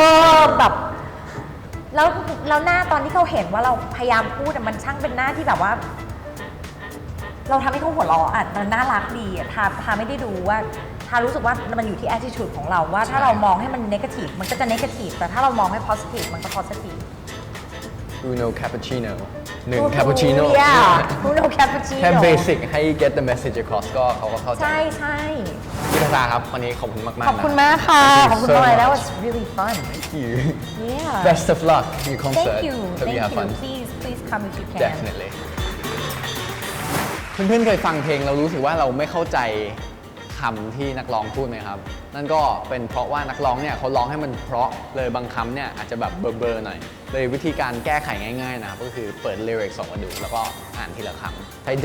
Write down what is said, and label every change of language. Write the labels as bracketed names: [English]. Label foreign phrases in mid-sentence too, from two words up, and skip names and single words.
[Thai] แบบแล้วหน้าตอนที่เขาเห็นว่าเราพยายามพูดมันช่างเป็นหน้าที่แบบว่าเราทำให้เขาหัวเราะมันน่ารักดีทาไม่ได้ดูว่าทารู้สึกว่ามันอยู่ที่ attitude ของเราว่าถ้าเรามองให้มัน negative มันก็จะ negative แต่ถ้าเรามองให้ positive มันก็ positive [Italian] Uno cappuccino 1 cappuccino Uno cappuccino [Thai] แค่ basic ให้ [English] get the message across [Thai] ก็เขาก็เข้าใจ ใช่ พี่ทาทาครับวันนี้ขอบคุณมากๆ ขอบคุณมากค่ะ ขอบคุณมาก [English] That was really fun Thank you Yeah Best of luck in your concert Thank you Hope you have fun Please come if you can [Thai] Definitely เพื่อนๆเคยฟังเพลงเรารู้สึกว่าเราไม่เข้าใจคำที่นักร้องพูดไหมครับนั่นก็เป็นเพราะว่านักร้องเนี่ยเขาร้องให้มันเพราะเลย บางคำเนี่ยอาจจะแบบเบลอๆหน่อยเลยวิธีการแก้ไขง่ายๆนะครับก็คือเปิด lyrics ออกมาดูแล้วก็อ่านทีละคำใช้